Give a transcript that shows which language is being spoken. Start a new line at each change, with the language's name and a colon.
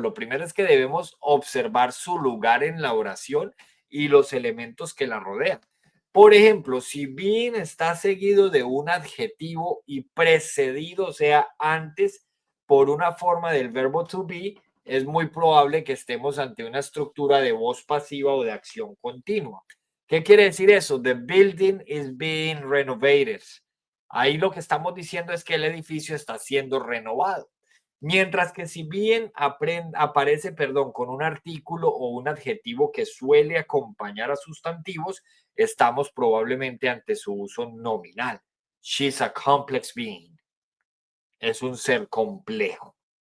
Spanish: Lo primero es que debemos observar su lugar en la oración y los elementos que la rodean. Por ejemplo, si being está seguido de un adjetivo y precedido, o sea, antes por una forma del verbo to be, es muy probable que estemos ante una estructura de voz pasiva o de acción continua. ¿Qué quiere decir eso?
English: The building is being renovated.
Spanish: Ahí lo que estamos diciendo es que el edificio está siendo renovado. Mientras que si bien aparece, con un artículo o un adjetivo que suele acompañar a sustantivos, estamos probablemente ante su uso nominal.
English: She's a complex being.
Spanish: Es un ser complejo.